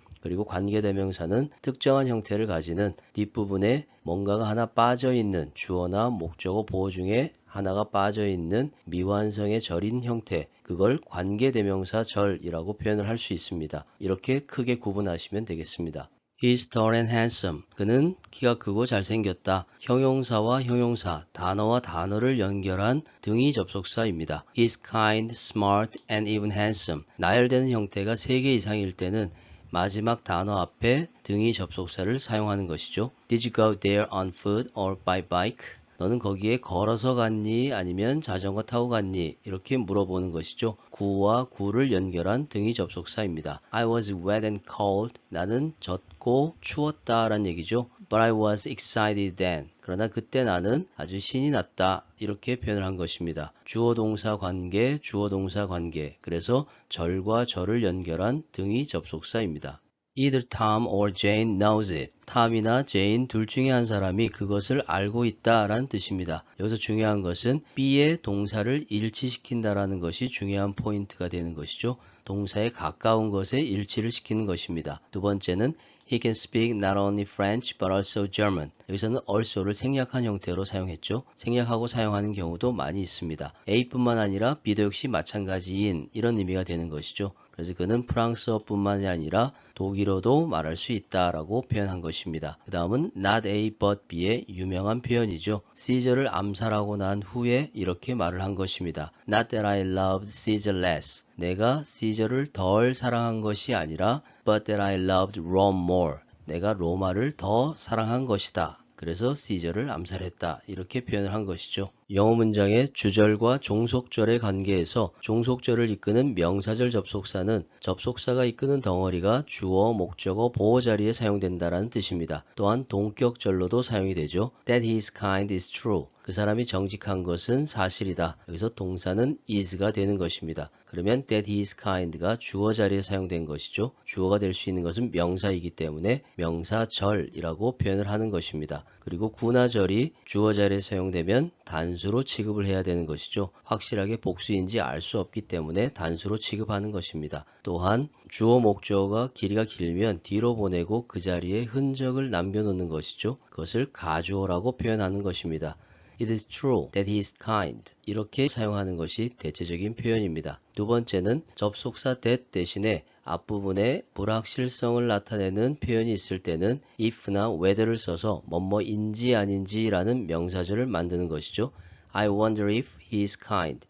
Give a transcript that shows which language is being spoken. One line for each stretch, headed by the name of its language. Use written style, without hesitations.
Korean: 그리고 관계대명사는 특정한 형태를 가지는 뒷부분에 뭔가가 하나 빠져있는 주어나 목적어 보호 중에 하나가 빠져있는 미완성의 절인 형태 그걸 관계대명사 절이라고 표현을 할 수 있습니다. 이렇게 크게 구분하시면 되겠습니다.
English: He's tall and handsome.
Korean: 그는 키가 크고 잘생겼다. 형용사와 형용사, 단어와 단어를 연결한 등위 접속사입니다.
English: He's kind, smart, and even handsome.
Korean: 나열되는 형태가 3개 이상일 때는 마지막 단어 앞에 등위 접속사를 사용하는 것이죠.
English: Did you go there on foot or by bike?
Korean: 너는 거기에 걸어서 갔니? 아니면 자전거 타고 갔니? 이렇게 물어보는 것이죠. 구와 구를 연결한 등위 접속사입니다.
English: I was wet and cold.
Korean: 나는 젖고 추웠다 라는 얘기죠.
English: But I was excited then.
Korean: 그러나 그때 나는 아주 신이 났다. 이렇게 표현을 한 것입니다. 주어 동사 관계, 주어 동사 관계. 그래서 절과 절을 연결한 등위 접속사입니다.
English: Either Tom or Jane knows it.
Korean: 탐이나 제인 둘 중에 한 사람이 그것을 알고 있다라는 뜻입니다. 여기서 중요한 것은 B의 동사를 일치시킨다라는 것이 중요한 포인트가 되는 것이죠. 동사에 가까운 것에 일치를 시키는 것입니다. 두 번째는
English: He can speak not only French but also German.
Korean: 여기서는 also를 생략한 형태로 사용했죠. 생략하고 사용하는 경우도 많이 있습니다. A뿐만 아니라 B도 역시 마찬가지인 이런 의미가 되는 것이죠. 그래서 그는 프랑스어뿐만이 아니라 독일어도 말할 수 있다라고 표현한 것입니다. 그 다음은 not A but B의 유명한 표현이죠. Caesar를 암살하고 난 후에 이렇게 말을 한 것입니다.
English: Not that I loved Caesar less.
Korean: 내가 Caesar를 덜 사랑한 것이 아니라
English: but that I loved Rome more.
Korean: 내가 로마를 더 사랑한 것이다. 그래서 Caesar를 암살했다. 이렇게 표현을 한 것이죠. 영어 문장의 주절과 종속절의 관계에서 종속절을 이끄는 명사절 접속사는 접속사가 이끄는 덩어리가 주어, 목적어, 보어 자리에 사용된다라는 뜻입니다. 또한 동격절로도 사용이 되죠.
English: That he is kind is true.
Korean: 그 사람이 정직한 것은 사실이다. 여기서 동사는 is가 되는 것입니다. 그러면
English: that he is kind
Korean: 가 주어 자리에 사용된 것이죠. 주어가 될 수 있는 것은 명사이기 때문에 명사절이라고 표현을 하는 것입니다. 그리고 구나 절이 주어 자리에 사용되면 단수로 취급을 해야 되는 것이죠. 확실하게 복수인지 알 수 없기 때문에 단수로 취급하는 것입니다. 또한 주어 목적어가 길이가 길면 뒤로 보내고 그 자리에 흔적을 남겨놓는 것이죠. 그것을 가주어라고 표현하는 것입니다.
English: It is true that he is kind.
Korean: 이렇게 사용하는 것이 대체적인 표현입니다. 두 번째는 접속사 that 대신에 앞부분에 불확실성을 나타내는 표현이 있을 때는 if나 whether를 써서 뭐뭐인지 아닌지라는 명사절을 만드는 것이죠.
English: I wonder if he is kind.